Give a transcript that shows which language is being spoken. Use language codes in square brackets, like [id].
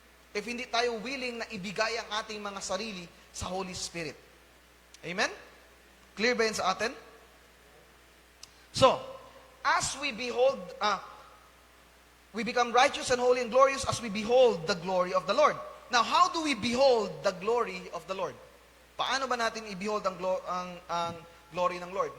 [tl] If hindi tayo willing na ibigay ang ating mga sarili sa Holy Spirit. Amen? Clear ba yun sa atin? [en] So, as we behold, we become righteous and holy and glorious as we behold the glory of the Lord. Now, how do we behold the glory of the Lord? [tl] Paano ba natin i-behold ang glory ng Lord?